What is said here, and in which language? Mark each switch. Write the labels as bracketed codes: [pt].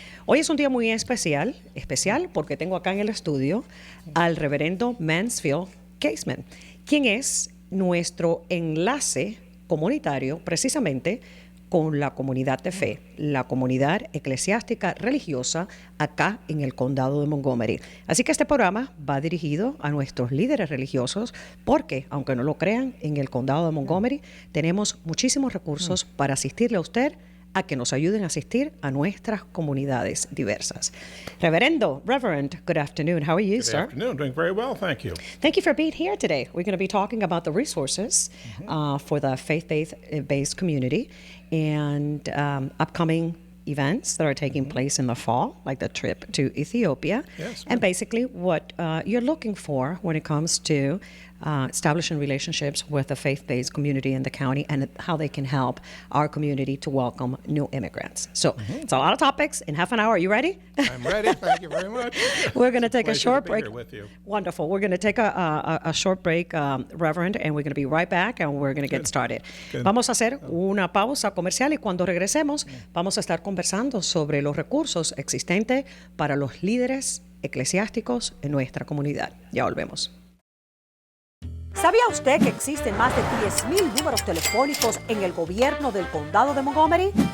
[es] Hoy es un día muy especial porque tengo acá en el estudio al reverendo Mansfield Casement, quien es nuestro enlace comunitario precisamente con la comunidad de fe, la comunidad eclesiástica religiosa acá en el condado de Montgomery. Así que este programa va dirigido a nuestros líderes religiosos porque, aunque no lo crean, en el condado de Montgomery tenemos muchísimos recursos para asistirle a usted a que nos ayuden a asistir a nuestras comunidades diversas. [en] Reverend, good afternoon. How are you, sir? Good afternoon. Doing very well, thank you. Thank you for being here today. We're going to be talking about the resources for the faith-based community and upcoming events that are taking place in the fall, like the trip to Ethiopia, and basically what you're looking for when it comes to establishing relationships with the faith-based community in the county and how they can help our community to welcome new immigrants. So it's a lot of topics in half an hour. Are you ready? I'm ready. Thank you very much. We're going to take a short break. Here with you. Wonderful. We're going to take a short break, Reverend, and we're going to be right back and we're going to get started. Good. [es] Vamos a hacer una pausa comercial y cuando regresemos vamos a estar conversando sobre los recursos existentes para los líderes eclesiásticos en nuestra comunidad. Ya volvemos. ¿Sabía usted que existen más de 10,000 números telefónicos en el gobierno del condado de Montgomery?